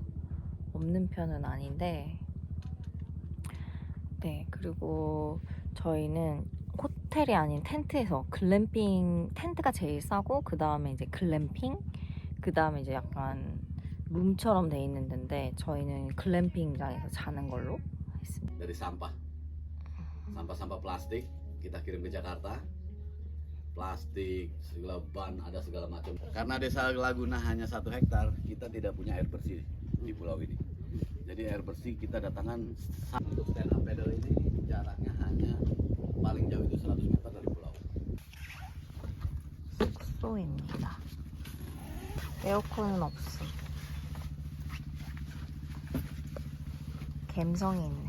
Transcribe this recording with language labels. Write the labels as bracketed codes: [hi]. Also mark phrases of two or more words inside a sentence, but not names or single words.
[ko] 없는 편은 아닌데 네, 그리고 저희는 호텔이 아닌 텐트에서 글램핑, 텐트가 제일 싸고 그 다음에 이제 글램핑, 그 다음에 이제 약간 룸처럼 돼 있는 데인데 저희는 글램핑장에서 자는 걸로 했습니다. [id] Dari sampah plastik kita kirim ke Jakarta, plastik segala ban ada segala macam. Karena desa Laguna hanya 1 hektar, kita tidak punya air bersih di pulau ini. Jadi air bersih kita datangkan untuk [en] stand up paddle [id] ini jaraknya hanya paling jauh itu 100 meter dari pulau. [ko] 숙소입니다. 에어컨은 없음. 갬성이 있네.